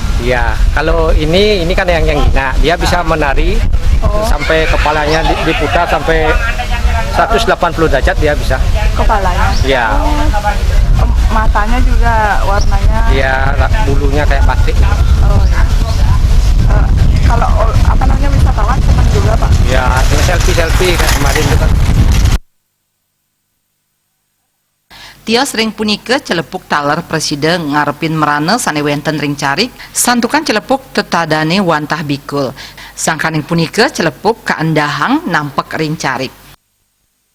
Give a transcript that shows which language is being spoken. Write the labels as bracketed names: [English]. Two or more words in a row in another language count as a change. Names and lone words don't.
[Indonesian] Iya, kalau ini kan yang gina, dia bisa menari sampai kepalanya diputar sampai 180 derajat dia bisa. Kepalanya? Iya. Matanya juga warnanya? Iya, bulunya kayak batik. Oh ya. Kalau wisatawan senang juga, Pak? Ya, selfie kayak kemarin itu kan. [Balinese] Tios ring punika celepuk taler presiden ngarepin merana sane wenten ring carik santukan celepuk tetadane wantah bikul. Sangkaning punika celepuk kaendahang nampek ring carik.